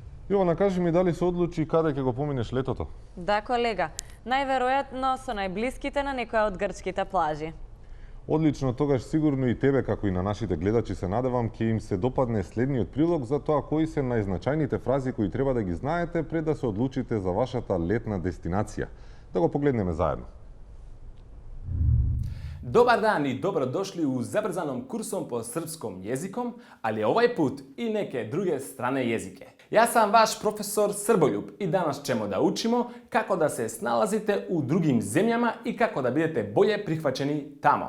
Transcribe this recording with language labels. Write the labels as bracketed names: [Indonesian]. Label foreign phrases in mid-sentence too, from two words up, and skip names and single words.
[Macedonian] Јована, кажи ми да ли се одлучи када ќе го поминеш летото? Да, колега. Најверојатно со најблиските на некоја од грчките плажи. Одлично, тогаш сигурно и тебе, како и на нашите гледачи, се надевам ќе им се допадне следниот прилог за тоа кои се најзначајните фрази кои треба да ги знаете пред да се одлучите за вашата летна дестинација. Да го погледнеме заедно. [Serbian] Dobar dan i dobrodošli u zabrzanom kursom po srpskom jezikom, ali ovaj put i neke druge strane jezike. Ja sam vaš profesor Srboljub i danas ćemo da učimo kako da se snalazite u drugim zemljama i kako da budete bolje prihvaćeni tamo.